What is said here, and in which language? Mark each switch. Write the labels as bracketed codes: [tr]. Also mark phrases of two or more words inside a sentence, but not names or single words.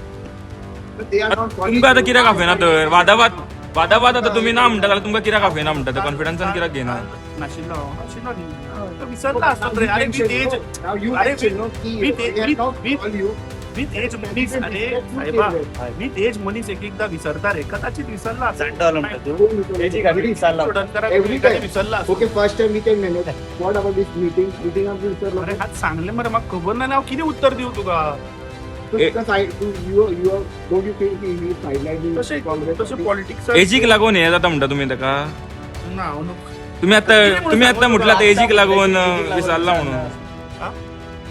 [kok] तुमकां आतां कित्याक आफेना तर वादावाद आतां तुमी ना म्हणटा जाल्यार तुमकां कित्याक आफेना म्हणटा, कॉन्फिडन्सान कित्याक घेना? नाशिल्लो न्ही. तो विसरला आसता रे. अरे [en] with age [kok] मनीस, अरे साहेबा [en] with age [kok] मनीस एक एकदा विसरता रे. कदाचित विसरला विसरला. [en] okay first time meeting manage what about this meeting of this. [kok] अरे आज सांगले मरे म्हाका खबर ना. हांव कितें उत्तर दिवं तुका? तशें पॉलिटिक्स एजीक लागून हे जाता म्हणटा तुमी ताका? ना हांव तुमी आतां म्हटलां एजीक लागून विसरला म्हणून.